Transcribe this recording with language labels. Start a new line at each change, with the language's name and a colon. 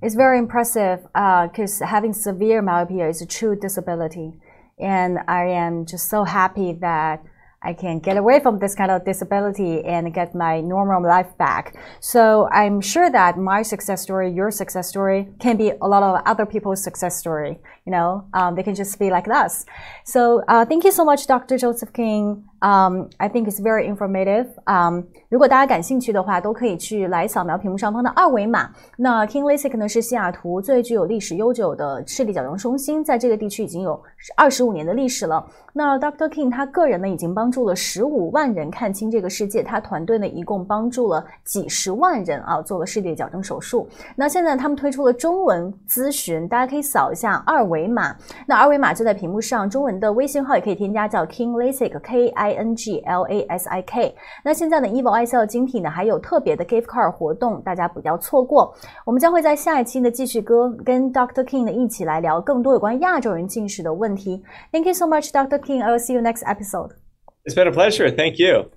English: It's very impressive because having severe myopia is a true disability, and I am just so happy that I can get away from this kind of disability and get my normal life back. So I'm sure that my success story, your success story, can be a lot of other people's success story. They can just be like us. So thank you so much, Dr. Joseph King. I think it's very informative.
Chinese: 如果大家感兴趣的话，都可以去来扫描屏幕上方的二维码。那 King LASIK 呢是西雅图最具有历史悠久的视力矫正中心，在这个地区已经有25年的历史了。那 Dr. King 他个人呢已经帮助了15万人看清这个世界，他团队呢一共帮助了几十万人做了视力矫正手术。那现在他们推出了中文咨询，大家可以扫一下二维码。那二维码就在屏幕上，中文的微信号也可以添加，叫 King LASIK KINGLASIK。那现在呢 EVO ICL 晶体呢还有特别的 gift card 活动，大家不要错过。我们将会在下一期呢继续跟 Dr. King 呢一起来聊更多有关亚洲人近视的问题。
English: Thank you so much, Dr. King. I will see you next episode. It's been a pleasure. Thank you.